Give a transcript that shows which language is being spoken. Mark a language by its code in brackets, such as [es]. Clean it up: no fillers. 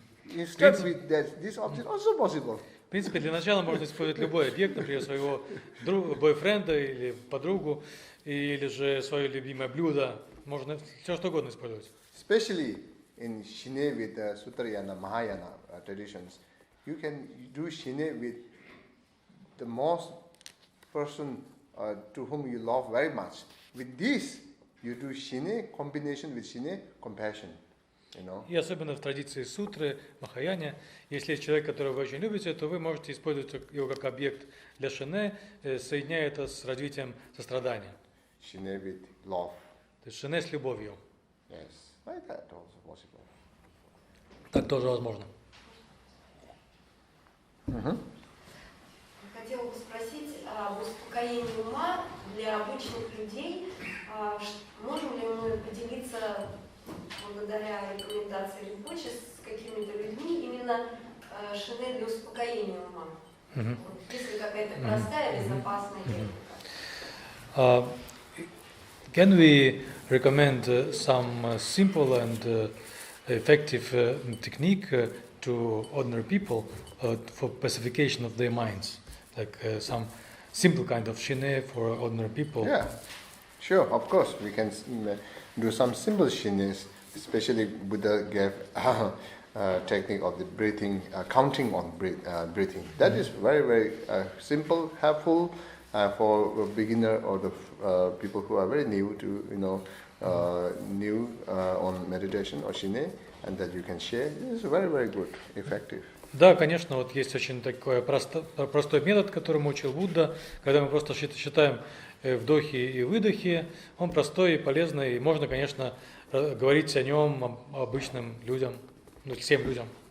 [en] You start with that. This object also possible. [ru] В принципе, для начала можно использовать любой объект, например, своего бойфренда или подругу, или же свое любимое блюдо. Можно все что угодно использовать. [en] Especially in shine with the Sutrayana, Mahayana traditions, you can do shine with the most person to whom you love very much. With this, you do shine combination with shine compassion. [ru] И особенно в традиции сутры, Махаяне, если есть человек, которого вы очень любите, то вы можете использовать его как объект для шине, соединяя это с развитием сострадания. [en] Shine with love. [ru] То есть шине с любовью. [en] Yes, like that also possible. [ru] Так тоже возможно. Хотела бы спросить об успокоении ума для обычных людей. Можем ли мы поделиться благодаря рекомендации Ринпоче с какими-то людьми именно шине для успокоения ума? Есть ли какая-то простая, безопасная техника? [en] Can we recommend some simple and effective technique to ordinary people for pacification of their minds? Like some simple kind of shine for ordinary people? Yeah, sure, of course. We can do some simple shines, especially Buddha gave technique of the breathing, counting on breathing. That is very, very simple, helpful for a beginner or the people who are very new to, new on meditation or shine, and that you can share. It is very, very good, effective. [ru] Да, конечно, вот есть очень такой простой метод, которому учил Будда, когда мы просто считаем вдохи и выдохи. Он простой и полезный, и можно, конечно, говорить о нем обычным людям, всем людям.